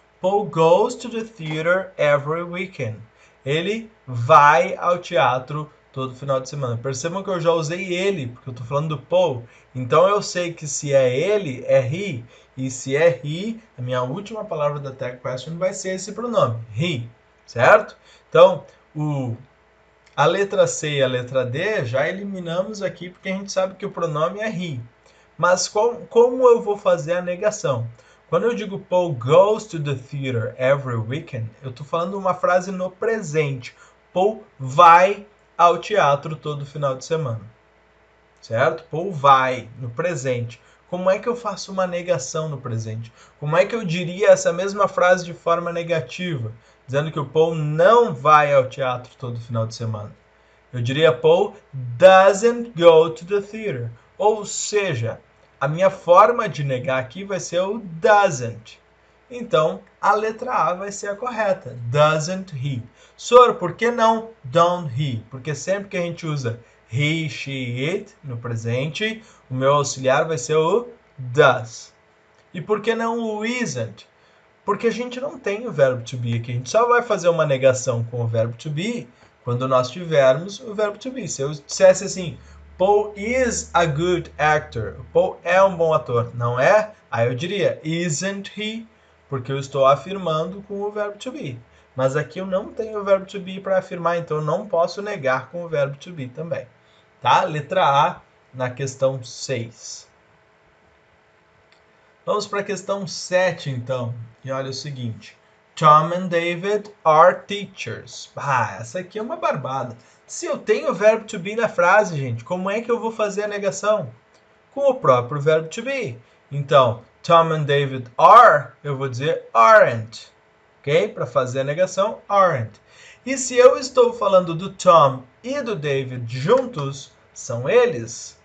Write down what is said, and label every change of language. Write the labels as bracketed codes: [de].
[en] Paul goes to the theater every weekend. [pt] Ele vai ao teatro todo final de semana. Percebam que eu já usei ele, porque eu estou falando do Paul. Então eu sei que se é ele, é he. E se é he, a minha última palavra da tag question vai ser esse pronome, he. Certo? Então, a letra C e a letra D já eliminamos aqui porque a gente sabe que o pronome é he. Mas como eu vou fazer a negação? Quando eu digo [en] Paul goes to the theater every weekend, [pt] eu estou falando uma frase no presente. Paul vai ao teatro todo final de semana. Certo? Paul vai no presente. Como é que eu faço uma negação no presente? Como é que eu diria essa mesma frase de forma negativa, dizendo que o Paul não vai ao teatro todo final de semana? Eu diria [en] Paul doesn't go to the theater. [pt] Ou seja, a minha forma de negar aqui vai ser o doesn't. Então, a letra A vai ser a correta. [en] Doesn't he. [pt] Sor, por que não don't he? Porque sempre que a gente usa he, she, it no presente, o meu auxiliar vai ser o does. E por que não o isn't? Porque a gente não tem o verbo to be aqui. A gente só vai fazer uma negação com o verbo to be quando nós tivermos o verbo to be. Se eu dissesse assim, [en] Paul is a good actor. [pt] Paul é um bom ator. Não é? Aí eu diria, [en] isn't he? [pt] Porque eu estou afirmando com o verbo to be. Mas aqui eu não tenho o verbo to be para afirmar, então eu não posso negar com o verbo to be também. Tá? Letra A na questão 6. Vamos para a questão 7, então. E olha o seguinte. [en] Tom and David are teachers. [pt] Essa aqui é uma barbada. Se eu tenho o verbo to be na frase, gente, como é que eu vou fazer a negação? Com o próprio verbo to be. Então, [en] Tom and David are, [pt] eu vou dizer aren't. Ok? Para fazer a negação, aren't. E se eu estou falando do Tom e do David juntos, são eles.